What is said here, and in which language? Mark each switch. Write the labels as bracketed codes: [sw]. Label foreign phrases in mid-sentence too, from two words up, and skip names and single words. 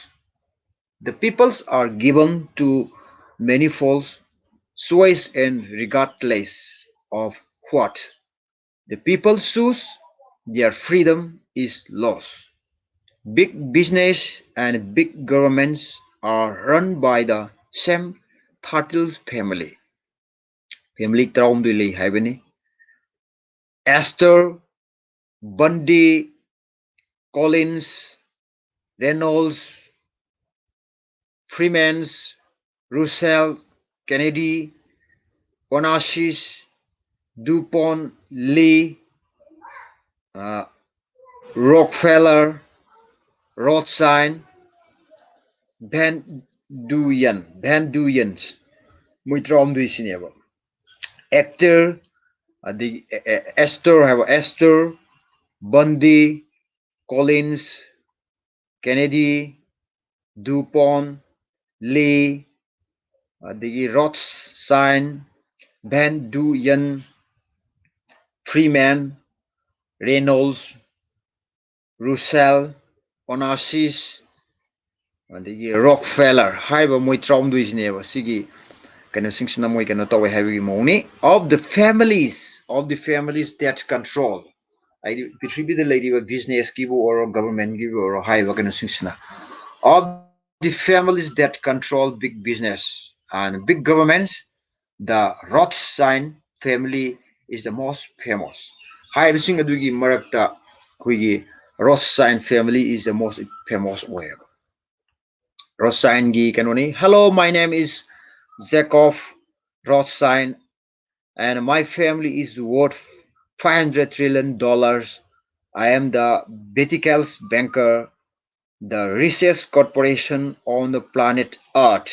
[en] The peoples are given to many false choice and regardless of what the people choose, their freedom is lost. Big business and big governments are run by the same Turtles family. [mni] Family ꯇꯔꯥꯍꯨꯝꯗꯣꯏ ꯂꯩ ꯍꯥꯏꯕꯅꯤ. Esther, Bundy, Collins, Reynolds, Freemans, Russell, Kennedy, Onassis, DuPont, Lee, Rockefeller, Rothschild, Van Duyens, ꯃꯣꯏ ꯇꯔꯥꯍꯨꯝꯗꯣꯏꯁꯤꯅꯦꯕ. Actor, Esther, Bundy, Collins, Kennedy, DuPont, Lee, Rothschild, Van Duyen, Freeman, Reynolds, Russell, Onassis, Rockefeller ꯍꯥꯏꯕ ꯃꯣꯏ ꯇꯔꯥꯍꯨꯝꯗꯣꯏꯁꯤꯅꯦꯕ ꯁꯤꯒꯤ ꯀꯩꯅꯣꯁꯤꯡꯁꯤꯅ ꯃꯣꯏ ꯀꯩꯅꯣ ꯇꯧꯋꯦ ꯍꯥꯏꯕꯒꯤ ꯃꯑꯣꯡꯅꯤ. [en] Of the families that control [mni] ꯍꯥꯏꯗꯤ ꯄ꯭ꯔꯤꯊꯤꯕꯤꯗ ꯂꯩꯔꯤꯕ ꯕꯤꯖꯤꯅꯦꯁꯀꯤꯕꯨ ꯑꯣꯏꯔꯣ ꯒꯕꯔꯟꯃꯦꯟꯠꯀꯤꯕꯨ ꯑꯣꯏꯔꯣ ꯍꯥꯏꯔꯤꯕ ꯀꯩꯅꯣꯁꯤꯡꯁꯤꯅ [en] of the families that control big business and big governments, the Rothschild family is the most famous. [mni] ꯍꯥꯏꯔꯤꯕꯁꯤꯡ ꯑꯗꯨꯒꯤ ꯃꯔꯛꯇ ꯑꯩꯈꯣꯏꯒꯤ [en] Rothschild family is the most famous [mni] ꯑꯣꯏꯌꯦꯕ. Rothschildꯒꯤ ꯀꯩꯅꯣꯅꯤ. [en] Hello, my name is Jacob Rothschild and my family is worth $500 trillion. I am the Verticals banker, the richest corporation on the planet Earth.